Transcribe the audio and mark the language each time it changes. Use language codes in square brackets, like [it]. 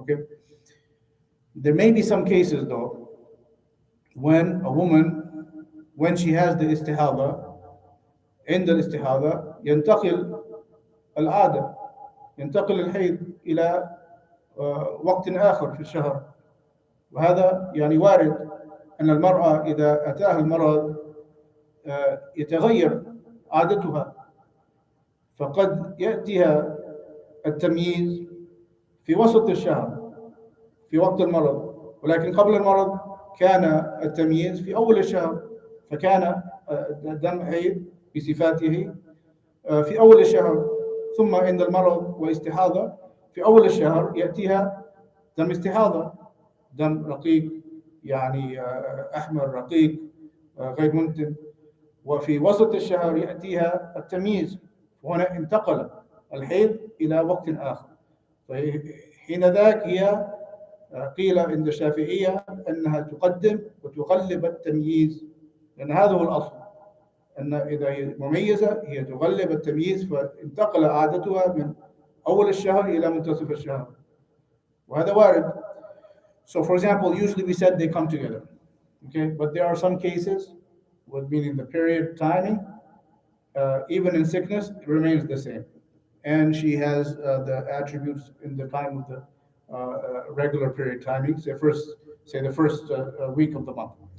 [en] Okay, there may be some cases though when a woman, when she has the istihada, [ar] عند الاستحاضة ينتقل العادة ينتقل الحيض إلى وقت آخر في الشهر. وهذا يعني وارد أن المرأة إذا أتاها المرض يتغير عادتها، فقد يأتيها التمييز في وسط الشهر في وقت المرض، ولكن قبل المرض كان التمييز في أول الشهر، فكان دم حيض بصفاته في أول الشهر، ثم عند المرض واستحاضة في أول الشهر يأتيها دم استحاضة، دم رقيق يعني أحمر رقيق غير منتن، وفي وسط الشهر يأتيها التمييز، وهنا انتقل الحيض إلى وقت آخر. فحين ذاك هي قيل عند الشافعية أنها تقدم وتغلب التمييز، لأن هذا هو الأصل، أن إذا هي مميزة هي تغلب التمييز، فانتقل عادتها من أول الشهر إلى منتصف الشهر، وهذا وارد. [en] So for example, usually we said they come together, okay? But there are some cases, with meaning the period timing, even in sickness, it remains the same. And she has the attributes in the time of the regular period timing, say the first week of the month.